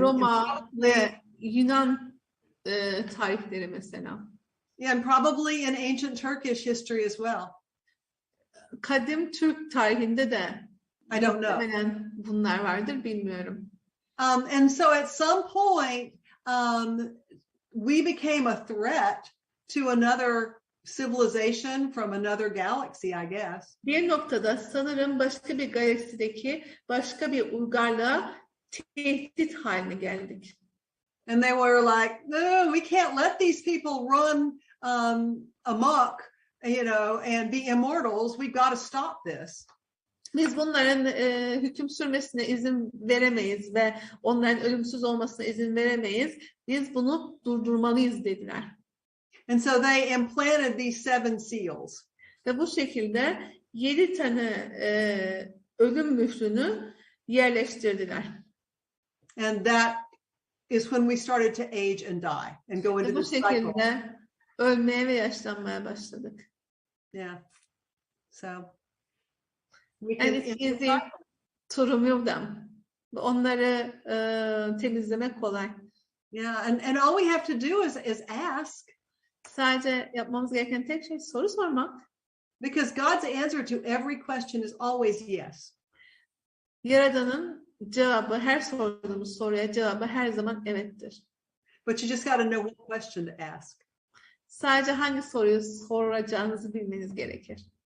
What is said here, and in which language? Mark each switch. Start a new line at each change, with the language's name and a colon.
Turkish: Roma ve Yunan tarihleri mesela.
English: Yeah, and probably in ancient Turkish history as well.
Turkish: Kadim Türk tarihinde de
English: I don't know.
Turkish: Bunlar vardır, bilmiyorum.
English: And so at some point, we became a threat to another civilization from another galaxy, I guess.
Turkish: Bir noktada sanırım başka bir galaksideki başka bir uygarlığa tehdit haline geldik.
English: And they were like, no, we can't let these people run amok, and be immortals. We've got to stop this.
Turkish: Biz bunların hüküm sürmesine izin veremeyiz ve onların ölümsüz olmasına izin veremeyiz. Biz bunu durdurmalıyız dediler.
English: And so they implanted these 7 seals.
Turkish: Ve bu şekilde 7 tane ölüm mührünü yerleştirdiler.
English: And that is when we started to age and die and go into
Turkish: Ve bu
English: the cycle.
Turkish: şekilde ölmeye ve yaşlanmaya başladık.
English: Yeah. So and it's easy to remove them.
Turkish: Onları temizlemek kolay.
English: Yeah, and all we have to do is ask.
Turkish: Sadece yapmamız gereken tek şey soru sormak.
English: Because God's answer to every question is always yes.
Turkish: Yaradan'ın cevabı, her sorduğumuz soruya cevabı her zaman evettir.
English: But you just got to know what question to ask.
Turkish: Sadece hangi soruyu soracağınızı bilmeniz gerekir.